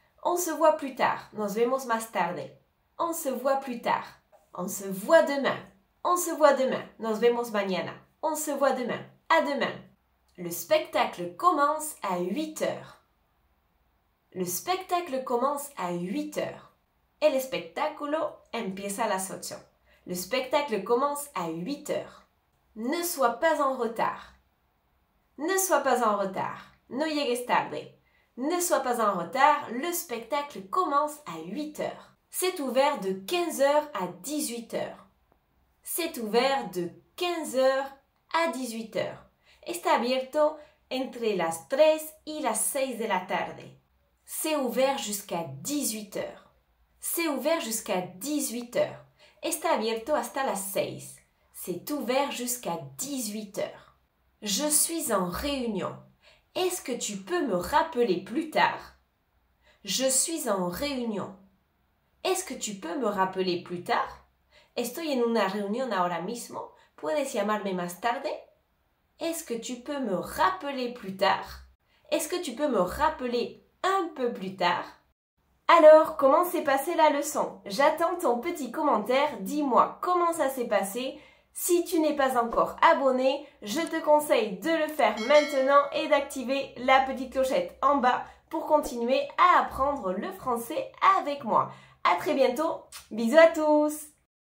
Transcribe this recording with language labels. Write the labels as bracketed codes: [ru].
[fr] On se voit plus tard. [es] Nos vemos más tarde. [fr] On se voit plus tard. On se voit demain. On se voit demain. [es] Nos vemos mañana. [fr] On se voit demain. À demain. Le spectacle commence à 8 heures. Le spectacle commence à 8 heures. [es] El espectáculo empieza a las 8. [fr] Le spectacle commence à 8 heures. Ne sois pas en retard. Ne sois pas en retard. [es] No llegues tarde. [fr] Ne sois pas en retard, le spectacle commence à 8 heures. C'est ouvert de 15 heures à 18 heures. C'est ouvert de 15 heures à 18 heures. [es] Está abierto entre las 3 y las 6 de la tarde. [fr] C'est ouvert jusqu'à 18 heures. C'est ouvert jusqu'à 18 heures. [es] Está abierto hasta las 6. [fr] C'est ouvert jusqu'à 18 heures. Je suis en réunion. Est-ce que tu peux me rappeler plus tard? Je suis en réunion. Est-ce que tu peux me rappeler plus tard? [es] Estoy en una reunión ahora mismo. ¿Puedes llamarme más tarde? [fr] Est-ce que tu peux me rappeler plus tard? Est-ce que tu peux me rappeler un peu plus tard? Alors, comment s'est passée la leçon? J'attends ton petit commentaire. Dis-moi comment ça s'est passé. Si tu n'es pas encore abonné, je te conseille de le faire maintenant et d'activer la petite clochette en bas pour continuer à apprendre le français avec moi. À très bientôt. Bisous à tous!